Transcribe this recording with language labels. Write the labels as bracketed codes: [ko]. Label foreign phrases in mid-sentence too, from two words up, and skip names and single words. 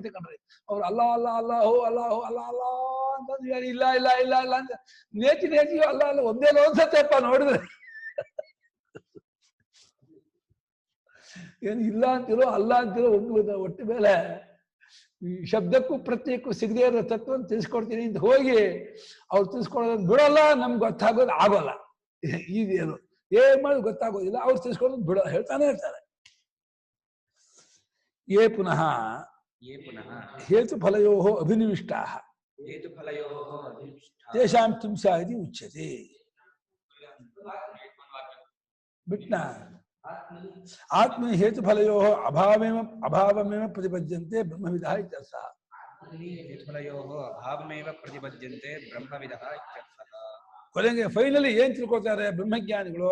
[kn] ಅವ್ರು ಅಲ್ಲ ಅಲ್ಲ ಅಲ್ಲ ಹೋ ಅಲ್ಲ ಹೋ ಅಲ್ಲ ಅಲ್ಲ ಅಂತ ಬಂದು ಹೇಳಿ ಇಲ್ಲ ಇಲ್ಲ ಇಲ್ಲ ಇಲ್ಲ ಅಂತ ನೇತಿಯೋ ಅಲ್ಲ ಅಲ್ಲ ಒಂದೇ ಒಂದ್ಸತ್ತಪ್ಪ ನೋಡಿದ್ರೆ ಏನು ಇಲ್ಲ ಅಂತಿರೋ ಅಲ್ಲ ಅಂತಿರೋ ಒಂದು ಒಟ್ಟು ಮೇಲೆ ಈ ಶಬ್ದಕ್ಕೂ ಪ್ರತ್ಯೇಕಕ್ಕೂ ಸಿಗದೇ ಇರೋ ತತ್ವವನ್ನು ತಿಳಿಸ್ಕೊಡ್ತೀನಿ ಅಂತ ಹೋಗಿ ಅವ್ರು ತಿಳಿಸ್ಕೊಡೋದನ್ನ ಬಿಡೋಲ್ಲ, ನಮ್ಗೆ ಗೊತ್ತಾಗೋದು ಆಗೋಲ್ಲ. ಈಗೇನು ಏನ್ ಮಾಡೋದು ಗೊತ್ತಾಗೋದಿಲ್ಲ, ಅವ್ರು ತಿಳಿಸ್ಕೊಡೋದು ಬಿಡೋ ಹೇಳ್ತಾನೆ ಇರ್ತಾರೆ. [sa] ಯೇ ಪುನಃ ಹೇತುಫಲಯೋ ಅಭಿನಿವಿಷ್ಟಾ ತೇಷಾಂ ಕಿಂಸಾ ಇತಿ ಉಚ್ಯತೆ. ಬಿಟ್ನ ಆತ್ಮ ಹೇತುಫಲಯೋ ಅಭಾವಮೇವ ಪ್ರತಿಪದ್ಯಂತೆ ಬ್ರಹ್ಮವಿದಃ ಇತ್ಯರ್ಥಃ. [kn] ಕೊನೆಗೆ ಫೈನಲಿ ಏನ್ ತಿಳ್ಕೊತಾರೆ ಬ್ರಹ್ಮಜ್ಞಾನಿಗಳು?